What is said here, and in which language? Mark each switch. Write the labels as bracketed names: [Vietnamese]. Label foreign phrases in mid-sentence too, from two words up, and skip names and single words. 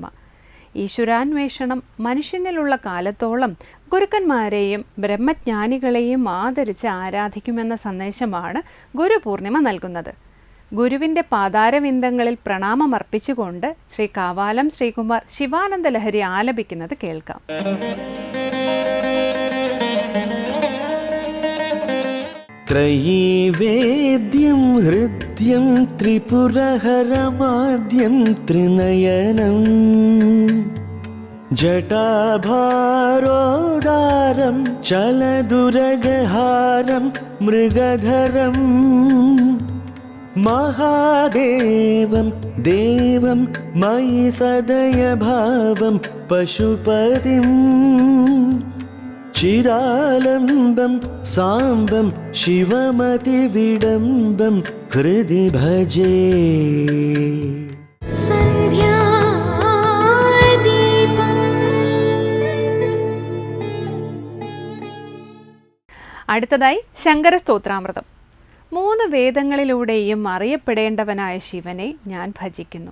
[Malayalam] ഈശ്വരാന്വേഷണം മനുഷ്യനിലുള്ള കാലത്തോളം ഗുരുക്കന്മാരെയും ബ്രഹ്മജ്ഞാനികളെയും ആദരിച്ച് ആരാധിക്കുമെന്ന സന്ദേശമാണ് ഗുരുപൂർണിമ നൽകുന്നത്. ഗുരുവിൻ്റെ പാതാരവിന്ദങ്ങളിൽ പ്രണാമമർപ്പിച്ചുകൊണ്ട് ശ്രീ കാവാലം ശ്രീകുമാർ ശിവാനന്ദ ലഹരി ആലപിക്കുന്നത് കേൾക്കാം. [Sanskrit] त्रयीवेद्यं हृद्यं त्रिपुरहरमाद्यं त्रिनयनं जटाभारोदारं चलदुरगहारं मृगधरं महादेवं देवं मयि सदयभावं पशुपतिं चिदालम्बं साम्बं शिवमतिविडम्बं हृदि भजे [Malayalam] അടുത്തതായി ശങ്കരസ്തോത്രാമൃതം. 3 വേദങ്ങളിലൂടെയും അറിയപ്പെടേണ്ടവനായ ശിവനെ ഞാൻ ഭജിക്കുന്നു.